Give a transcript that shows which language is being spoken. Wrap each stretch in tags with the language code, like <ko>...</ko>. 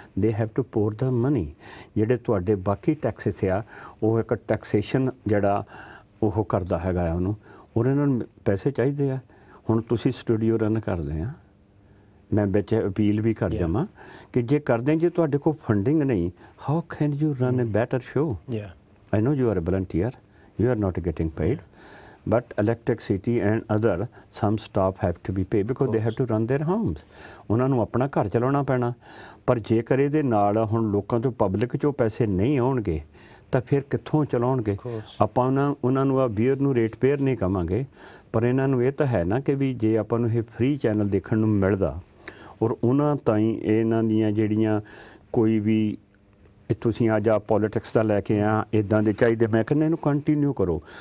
<en>They have to pour the money.</en> <pa>ਜਿਹੜੇ ਤੁਹਾਡੇ ਬਾਕੀ ਟੈਕਸਿਸ ਆ ਉਹ ਇੱਕ ਟੈਕਸੇਸ਼ਨ ਜਿਹੜਾ ਉਹ ਕਰਦਾ ਹੈਗਾ ਉਹਨੂੰ, ਔਰ ਇਹਨਾਂ ਨੂੰ ਪੈਸੇ ਚਾਹੀਦੇ ਆ। ਹੁਣ ਤੁਸੀਂ ਸਟੂਡੀਓ ਰਨ ਕਰਦੇ ਆ, ਮੈਂ ਵਿੱਚ ਅਪੀਲ ਵੀ ਕਰ ਜਾਵਾਂ ਕਿ ਜੇ ਕਰਦੇ ਜੇ ਤੁਹਾਡੇ ਕੋਲ ਫੰਡਿੰਗ ਨਹੀਂ,</pa> <en>How can you run a better show? I know you are a volunteer, you are not getting paid, but electricity and other some staff have to be paid because they have to run their homes.</en> <pa>ਉਹਨਾਂ ਨੂੰ ਆਪਣਾ ਘਰ ਚਲਾਉਣਾ ਪੈਣਾ। ਪਰ ਜੇਕਰ ਇਹਦੇ ਨਾਲ ਹੁਣ ਲੋਕਾਂ ਤੋਂ ਪਬਲਿਕ 'ਚੋਂ ਪੈਸੇ ਨਹੀਂ ਆਉਣਗੇ ਤਾਂ ਫਿਰ ਕਿੱਥੋਂ ਚਲਾਉਣਗੇ? ਆਪਾਂ ਉਹਨਾਂ ਨੂੰ ਆ ਬੀਅਰ ਨੂੰ ਰੇਟ ਪੇਅਰ ਨਹੀਂ ਕਵਾਂਗੇ, ਪਰ ਇਹਨਾਂ ਨੂੰ ਇਹ ਤਾਂ ਹੈ ਨਾ ਕਿ ਵੀ ਜੇ ਆਪਾਂ ਨੂੰ ਇਹ ਫ੍ਰੀ ਚੈਨਲ ਦੇਖਣ ਨੂੰ ਮਿਲਦਾ ਔਰ ਉਹਨਾਂ ਤਾਈਂ ਇਹਨਾਂ ਦੀਆਂ ਜਿਹੜੀਆਂ ਕੋਈ ਵੀ ਤੁਸੀਂ ਅੱਜ ਆ ਪੋਲੀਟਿਕਸ ਦਾ ਲੈ ਕੇ ਆ ਇੱਦਾਂ ਦੇ ਚਾਹੀਦੇ, ਮੈਂ ਕਹਿੰਦਾ ਇਹਨੂੰ ਕੰਟੀਨਿਊ ਕਰੋ।</pa>